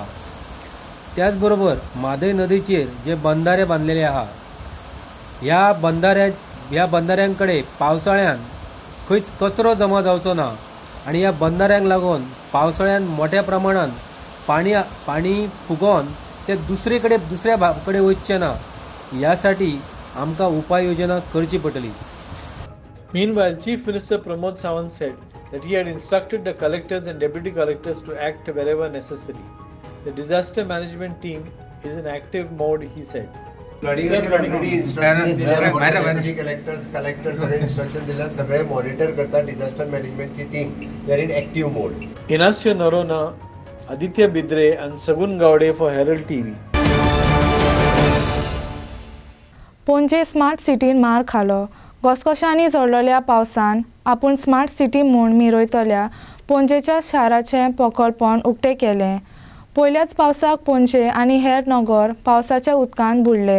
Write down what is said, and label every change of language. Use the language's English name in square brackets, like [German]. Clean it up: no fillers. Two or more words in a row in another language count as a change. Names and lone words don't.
[Konkani] त्याच बरोबर म्हादय नदीचेर जे बंधारे बांधलेले आहा ह्या बंधाऱ्यांकडे पावसाळ्यान खंयच कचरो जमा जावचो ना आणि ह्या बंधाऱ्यांक लागून पावसाळ्यान मोठ्या प्रमाणात पाणी फुगोवन ते दुसऱ्या कडेन वचचें ना ह्यासाठी आमकां उपाययोजना करची पडटली. [English] Meanwhile, Chief Minister Pramod Sawant said that he had instructed the collectors and deputy collectors to act wherever necessary. The disaster management team is in active mode, he said. [Konkani] कलेक्टर सगळे इन्स्ट्रक्शन दिल्या, सगळे मॉनिटर करता [English] disaster managementchi team. they are in active mode. Inasio Norona, Aditya Bidre and Sagun Gowde for Herald TV. [Konkani] पणजे स्मार्ट सिटीन मार खालो. घसघशांनी झडलेल्या पावसान आपूण स्मार्ट सिटी म्हूण मिरयतल्या पणजेच्या शाराचें पोखलपण उक्तें केलें. पयल्याच पावसाक पणजे आनी हेर नगर पावसाच्या उदकान बुडले.